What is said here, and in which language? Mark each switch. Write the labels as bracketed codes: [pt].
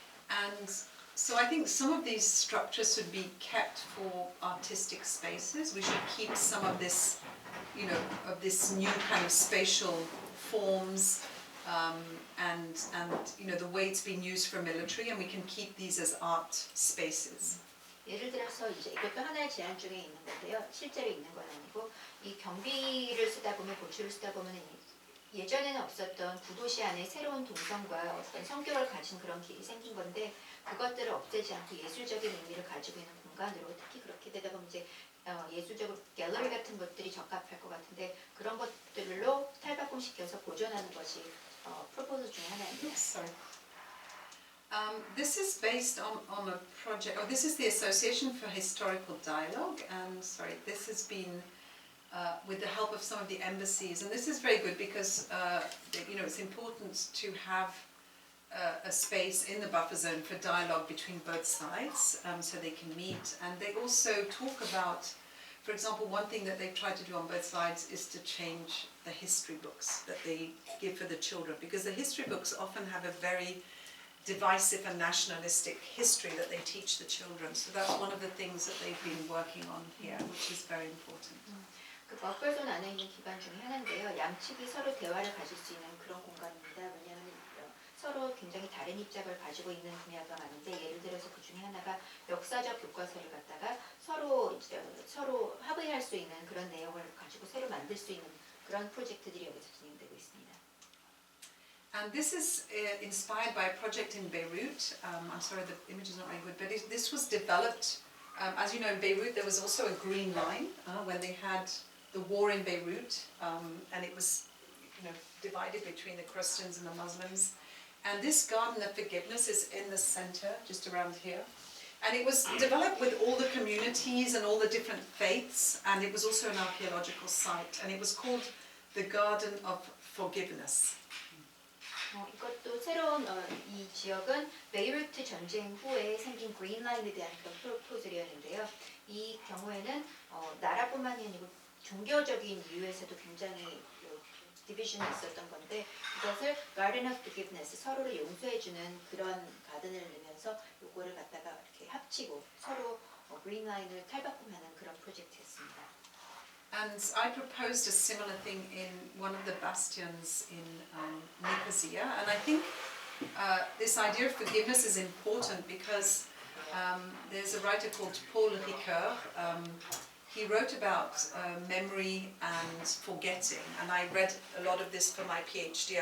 [en] And so I think some of these structures should be kept for artistic spaces. We should keep some of this, of this new kind of spatial forms and the way it's been used for military, and we can keep these as art spaces. [ko] 예를 들어서 이제 이것도 하나의 제안 중에 있는 건데요. 실제로 있는 건 아니고 이 경비를 쓰다 보면 보초를 쓰다 보면 예전에는 없었던 구도시 안에 새로운 동선과 어떤 성격을 가진 그런 길이 생긴 건데 그것들을 없애지 않고 예술적인 의미를 가지고 있는 공간으로 특히 그렇게 되다 보면 이제 예술적으로 갤러리 같은 것들이 적합할 것 같은데 그런 것들로 탈바꿈시켜서 보존하는 것이 프로포즈 중에 하나입니다. [en] Sorry. This is based on a project, this is the Association for Historical Dialogue, and this has been with the help of some of the embassies, and this is very good because it's important to have a space in the buffer zone for dialogue between both sides, so they can meet, and they also talk about, for example, one thing that they've tried to do on both sides is to change the history books that they give for the children, because the history books often have a very divisive and nationalistic history that they teach the children. So that's one of the things that they've been working on here, which is very important. [ko] 그 버퍼존 안에 있는 기관 중에 하나인데요. 양측이 서로 대화를 가질 수 있는 그런 공간입니다. 왜냐하면 서로 굉장히 다른 입장을 가지고 있는 분야가 많은데 예를 들어서 그 중에 하나가 역사적 교과서를 갖다가 서로 합의할 수 있는 그런 내용을 가지고 새로 만들 수 있는 그런 프로젝트들이 여기서 진행되고 있습니다. [en] And this is inspired by a project in Beirut. I'm sorry, the image is not very good, but this was developed, as you know, in Beirut there was also a green line when they had the war in Beirut, and it was divided between the Christians and the Muslims. And this garden of forgiveness is in the center, just around here. And it was developed with all the communities and all the different faiths, and it was also an archaeological site, and it was called the Garden of Forgiveness. [ko] 이것도 새로운 이 지역은 베이루트 전쟁 후에 생긴 그린라인에 대한 그런 프로포즈였는데요. 이 경우에는 나라뿐만이 아니고 종교적인 이유에서도 굉장히 디비전이 있었던 건데 이것을 Garden of Forgiveness, 서로를 용서해주는 그런 가든을 넣으면서 요거를 갖다가 이렇게 합치고 서로 그린라인을 탈바꿈하는 그런 프로젝트였습니다. [en] And I proposed a similar thing in one of the bastions in Nicosia, and I think this idea of forgiveness is important because there's a writer called Paul Ricoeur. He wrote about memory and forgetting, and I read a lot of this for my PhD.